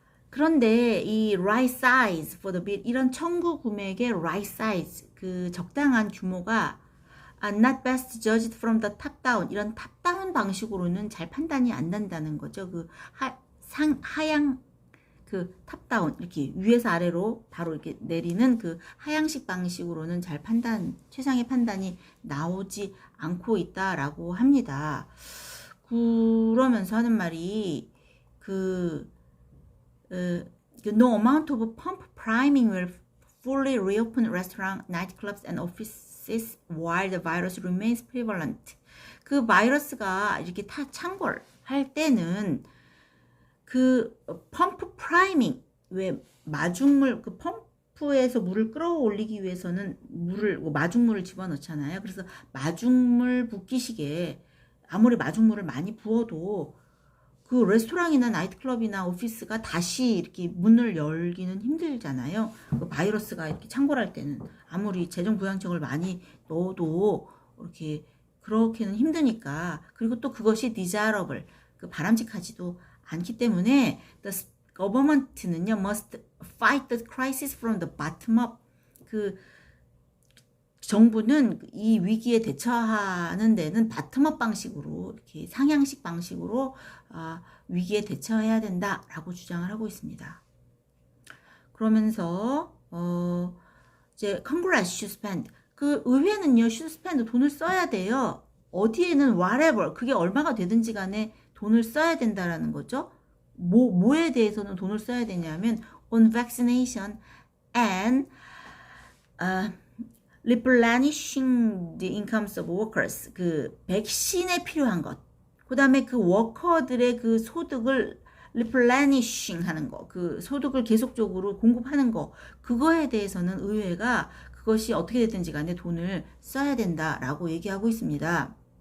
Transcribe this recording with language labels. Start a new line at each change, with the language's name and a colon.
Korean: 그런데 이
English: right size for the bill,
Korean: 이런 청구 금액의 right size, 그 적당한 규모가
English: not best judged from the top down,
Korean: 이런 탑 다운 방식으로는 잘 판단이 안 난다는 거죠. 그 하향 그 탑다운, 이렇게 위에서 아래로 바로 이렇게 내리는 그 하향식 방식으로는 잘 최상의 판단이 나오지 않고 있다라고 합니다. 그러면서 하는 말이
English: no amount of pump priming will fully reopen restaurant, nightclubs and offices while the virus remains prevalent.
Korean: 그 바이러스가 이렇게 창궐할 때는 그 펌프 프라이밍, 왜 마중물, 그 펌프에서 물을 끌어올리기 위해서는 마중물을 집어넣잖아요. 그래서 마중물 붓기식에 아무리 마중물을 많이 부어도 그 레스토랑이나 나이트클럽이나 오피스가 다시 이렇게 문을 열기는 힘들잖아요. 그 바이러스가 이렇게 창궐할 때는 아무리 재정 부양책을 많이 넣어도 이렇게 그렇게는 힘드니까. 그리고 또 그것이 desirable, 그 바람직하지도 않기 때문에 the government는요
English: must fight the crisis from the bottom up.
Korean: 그 정부는 이 위기에 대처하는 데는 bottom-up 방식으로, 이렇게 상향식 방식으로 위기에 대처해야 된다라고 주장을 하고 있습니다. 그러면서 이제
English: Congress should spend,
Korean: 그 의회는요
English: should spend,
Korean: 돈을 써야 돼요. 어디에는 whatever, 그게 얼마가 되든지 간에 돈을 써야 된다라는 거죠. 뭐에 대해서는 돈을 써야 되냐면
English: on vaccination and replenishing the incomes of workers.
Korean: 그 백신에 필요한 것. 그다음에 그 워커들의 그 소득을 replenishing 하는 거. 그 소득을 계속적으로 공급하는 거. 그거에 대해서는 의회가 그것이 어떻게 됐든지 간에 돈을 써야 된다라고 얘기하고 있습니다.